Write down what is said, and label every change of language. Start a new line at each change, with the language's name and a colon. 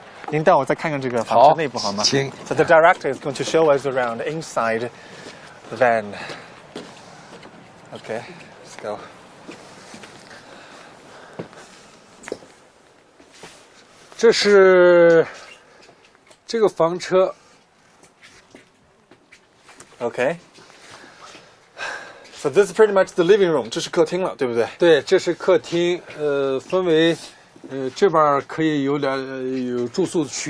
Chinese: 您带我再看看这个房车内部好吗？行。
English: So the director is going to show us around inside the van. Okay, let's go.
Chinese: 这是这个房车。
English: Okay. So this is pretty much the living room.
Chinese: 这是客厅了，对不对？对，这是客厅，分为，这边可以有有住宿区。